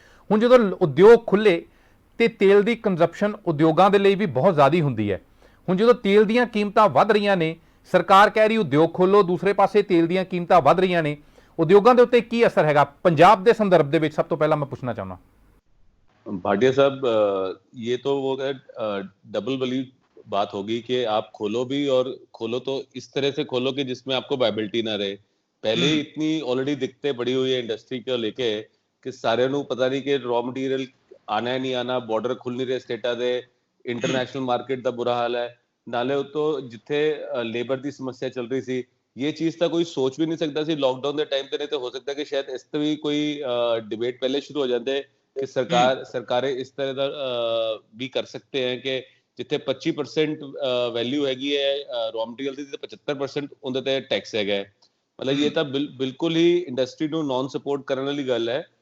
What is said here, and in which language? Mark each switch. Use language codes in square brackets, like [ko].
[pa] ਹੁਣ ਜਦੋਂ ਉਦਯੋਗ ਖੁੱਲ੍ਹੇ ਤੇ ਤੇਲ ਦੀ ਕੰਜ਼ੰਪਸ਼ਨ ਉਦਯੋਗਾਂ ਦੇ ਲਈ ਵੀ ਬਹੁਤ ਜ਼ਿਆਦਾ ਹੁੰਦੀ ਹੈ। ਹੁਣ ਜਦੋਂ ਤੇਲ ਦੀਆਂ ਕੀਮਤਾਂ ਵੱਧ ਰਹੀਆਂ ਨੇ, ਸਰਕਾਰ ਕਹਿ ਰਹੀ ਉਦਯੋਗ ਖੋਲ੍ਹੋ, ਦੂਸਰੇ ਪਾਸੇ ਤੇਲ ਦੀਆਂ ਕੀਮਤਾਂ ਵੱਧ ਰਹੀਆਂ ਨੇ, ਉਦਯੋਗਾਂ ਦੇ ਉੱਤੇ ਕੀ ਅਸਰ ਹੈਗਾ ਪੰਜਾਬ ਦੇ ਸੰਦਰਭ ਦੇ ਵਿੱਚ? ਸਭ ਤੋਂ ਪਹਿਲਾਂ ਮੈਂ ਪੁੱਛਣਾ ਚਾਹੁੰਦਾ [hi] भाटिया साहब, ये तो वो डबल वाली बात होगी कि आप खोलो भी और खोलो तो इस तरह से खोलो कि जिसमें आपको वायबिलिटी ना रहे। पहले ही इतनी ऑलरेडी दिक्कतें पड़ी हुई है इंडस्ट्री को लेके कि सारे ਨੂੰ पता नहीं कि रॉ मटेरियल आना है नहीं आना, बॉर्डर खुल नहीं रहे स्टेटा ਦੇ, इंटरनेशनल मार्केट ਦਾ बुरा हाल है, [pa] ਨਾਲੇ ਉਤੋਂ ਜਿੱਥੇ ਲੇਬਰ ਦੀ ਸਮੱਸਿਆ ਚੱਲ ਰਹੀ ਸੀ, [hi] ये चीज [pa] ਤਾਂ ਕੋਈ ਸੋਚ ਵੀ ਨਹੀਂ ਸਕਦਾ ਸੀ ਲੋਕਡਾਊਨ ਦੇ ਟਾਈਮ ਤੇ। ਨਹੀਂ ਤਾਂ ਹੋ ਸਕਦਾ ਕਿ ਸ਼ਾਇਦ ਇਸ ਤੇ ਵੀ ਕੋਈ ਡਿਬੇਟ ਪਹਿਲੇ ਸ਼ੁਰੂ ਹੋ ਜਾਂਦੇ [hi] कि सरकारें इस तरह का भी कर सकते हैं कि जिथे 25% वैल्यू हैगी है रॉ मटेरियल [pa] ਦੀ ਤੇ 75% ਉਹਦੇ ਤੇ ਟੈਕਸ ਹੈਗਾ। ਮਤਲਬ ਇਹ ਤਾਂ ਬਿਲਕੁਲ ਹੀ ਇੰਡਸਟਰੀ ਨੂੰ ਨੌਨ ਸਪੋਰਟ ਕਰਨ ਵਾਲੀ ਗੱਲ ਹੈ।